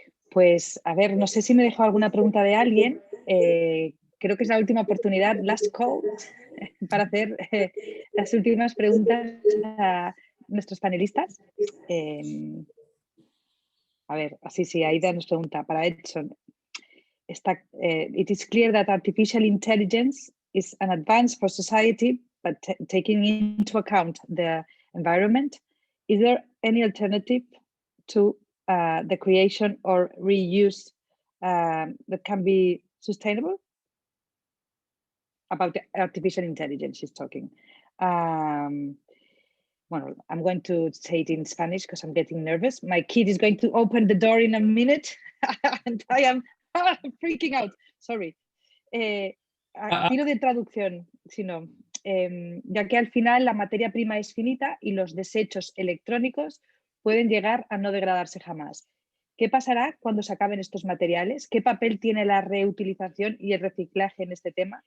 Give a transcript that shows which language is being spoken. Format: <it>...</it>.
<es>Pues, a ver, no sé si me he dejado alguna pregunta de alguien que creo que es la última oportunidad,</es> <en>last call,</en> <es>para hacer las últimas preguntas a nuestros panelistas. A ver, así sí, Aida nos pregunta, para Edson,</es> <en>it is clear that artificial intelligence is an advance for society, but taking into account the environment, is there any alternative to the creation or reuse that can be sustainable? About the artificial intelligence she's talking. Well, I'm going to say it in Spanish because I'm getting nervous. My kid is going to open the door in a minute and I am freaking out. Sorry.</en> <es>Tiro de traducción, sino, ya que al final la materia prima es finita y los desechos electrónicos pueden llegar a no degradarse jamás. ¿Qué pasará cuando se acaben estos materiales? ¿Qué papel tiene la reutilización y el reciclaje en este tema?</es>